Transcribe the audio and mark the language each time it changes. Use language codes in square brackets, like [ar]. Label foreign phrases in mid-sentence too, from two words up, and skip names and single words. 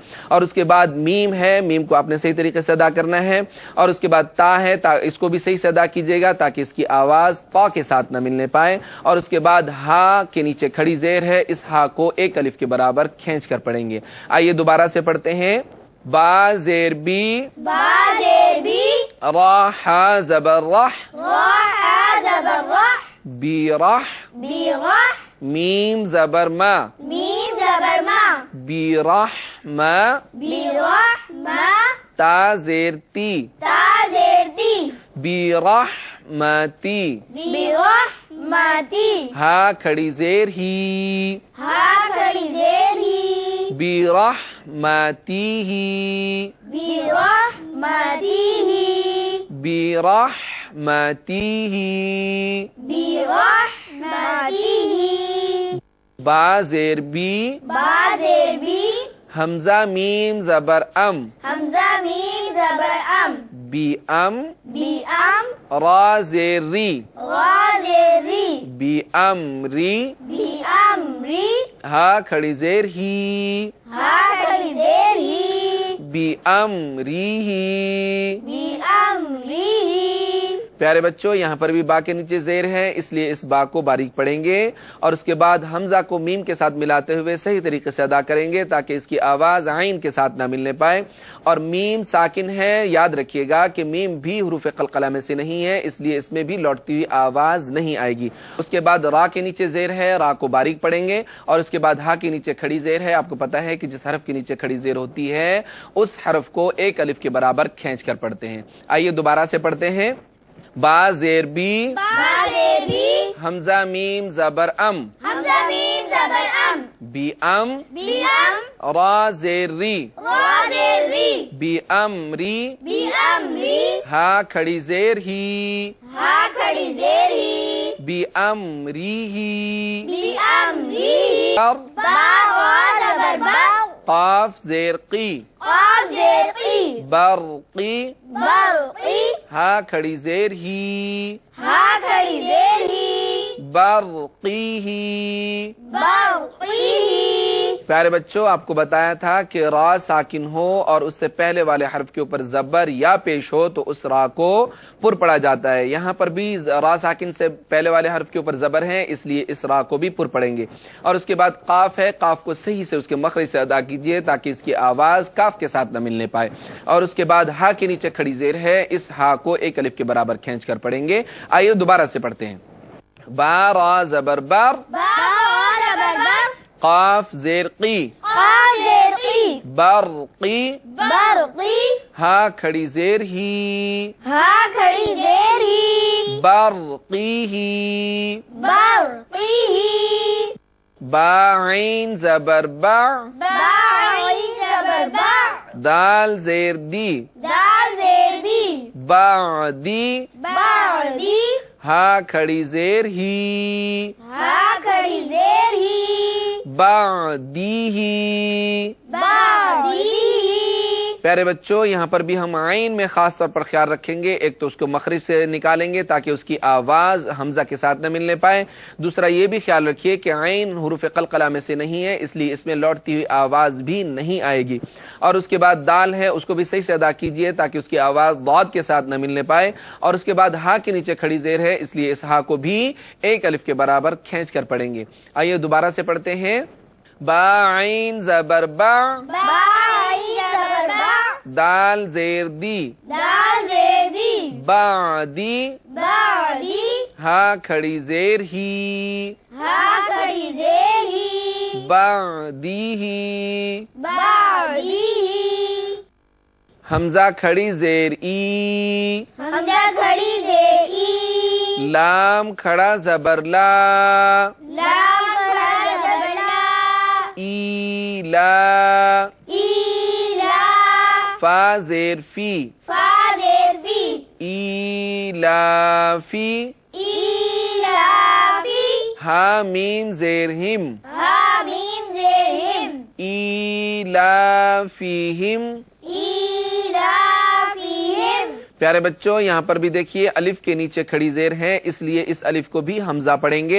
[ur] اور اس کے بعد میم ہے، میم کو آپ نے صحیح طریقے سے ادا کرنا ہے. اور اس کے بعد تا ہے، اس کو بھی صحیح سے ادا کیجیے گا تاکہ اس کی آواز تا کے ساتھ نہ ملنے پائے. اور اس کے بعد ہا کے نیچے کھڑی زیر ہے، اس ہا کو ایک الف کے برابر کھینچ کر پڑھیں گے. آئیے دوبارہ سے پڑھتے ہیں. با زیر بی، با زیر بی، را حا زبر رح، راح زبر رح، بیرح برح میم زبر ما میم زبر ما برحمہ برحمہ تا زیر تی تا زیر تی برحمتی برحمتی ہا کھڑی زیر ہی ہا کھڑی زیر ہی برحمتی برحمتی برحمتی برحمتی با زیر بی با زیر بی حمزہ میم زبر ام حمزہ میم زبر ام بی ام بی ام را زیر ری را زیر ری بی ام ری بی ام ری ہا کھڑی زیر ہی ہا کھڑی زیر ہی بی ام ری بی ام ری پیارے بچوں یہاں پر بھی با کے نیچے زیر ہے، اس لیے اس با کو باریک پڑھیں گے اور اس کے بعد حمزہ کو میم کے ساتھ ملاتے ہوئے صحیح طریقے سے ادا کریں گے تاکہ اس کی آواز عین کے ساتھ نہ ملنے پائے۔ اور میم ساکن ہے، یاد رکھیے گا کہ میم بھی حروف قلقلہ میں سے نہیں ہے، اس لیے اس میں بھی لوٹتی ہوئی آواز نہیں آئے گی۔ اس کے بعد را کے نیچے زیر ہے، را کو باریک پڑھیں گے اور اس کے بعد ہا کے نیچے کھڑی زیر ہے۔ آپ کو پتا ہے کہ جس حرف کے نیچے کھڑی زیر ہوتی ہے اس حرف کو ایک الف کے برابر کھینچ کر پڑھتے ہیں۔ آئیے دوبارہ سے پڑھتے ہیں۔ با زیر بی با زیر بی حمزہ میم زبر ام حمزہ میم زبر ام بی ام بی ام را زیر ری را زیر ری بی ام ری بی ام ری ہا کھڑی زیر ہی ہا کھڑی زیر ہی بی ام ری بی ام ری بر با را زبر با قاف زیر قی قاف زیر قی برقی برقی ہا کھڑی زیر ہی ہا کھڑی زیر ہی برقی برقی پیارے بچوں آپ کو بتایا تھا کہ را ساکن ہو اور اس سے پہلے والے حرف کے اوپر زبر یا پیش ہو تو اس را کو پر پڑا جاتا ہے۔ یہاں پر بھی را ساکن سے پہلے والے حرف کے اوپر زبر ہے، اس لیے اس را کو بھی پر پڑیں گے۔ اور اس کے بعد قاف ہے، قاف کو صحیح سے اس کے مخرج سے ادا کیجئے تاکہ اس کی آواز کاف کے ساتھ نہ ملنے پائے۔ اور اس کے بعد ہا کے نیچے کھڑی زیر ہے، اس ہا کو ایک الف کے برابر کھینچ کر پڑھیں گے۔ آئیے دوبارہ سے پڑھتے ہیں۔ با را زبر بر با را زبر بر قاف زیر قی قاف زیر قی برقی برقی ہا کھڑی زیر ہی ہا کھڑی زیر ہی برقی برقی با عین زبر با با عین زبر با دال زیر دی دال زیر دی بعدی بعدی ہا کھڑی زیر ہی ہا کھڑی زیر ہی بعدی بعدی پیارے بچوں یہاں پر بھی ہم عین میں خاص طور پر خیال رکھیں گے، ایک تو اس کو مخرج سے نکالیں گے تاکہ اس کی آواز حمزہ کے ساتھ نہ ملنے پائے، دوسرا یہ بھی خیال رکھیے کہ عین حروف قلقلہ میں سے نہیں ہے، اس لیے اس میں لوٹتی ہوئی آواز بھی نہیں آئے گی۔ اور اس کے بعد دال ہے، اس کو بھی صحیح سے ادا کیجئے تاکہ اس کی آواز ضاد کے ساتھ نہ ملنے پائے۔ اور اس کے بعد ہا کے نیچے کھڑی زیر ہے، اس لیے اس ہا کو بھی ایک الف کے برابر کھینچ کر پڑھیں گے۔ آئیے دوبارہ سے پڑھتے ہیں۔ با عین زبر با با عین زبر با دال زیر دی دال زیر دی بعدی بعدی ہا کھڑی زیر ہی ہا کھڑی زیر ہی بعدی بعدی حمزہ کھڑی زیر ای حمزہ کھڑی زیر ای لام کھڑا زبر لا لام کھڑا زبر لا ای لا ای لا فا زیر فی فا زیر فی ای لا فی ای لا فی ہا میم زیر ہم ہا میم زیر ہم ای لا فیہم ای لا فیہم پیارے بچوں یہاں پر بھی دیکھیے الف کے نیچے کھڑی زیر ہے، اس لیے اس الف کو بھی حمزہ پڑھیں گے۔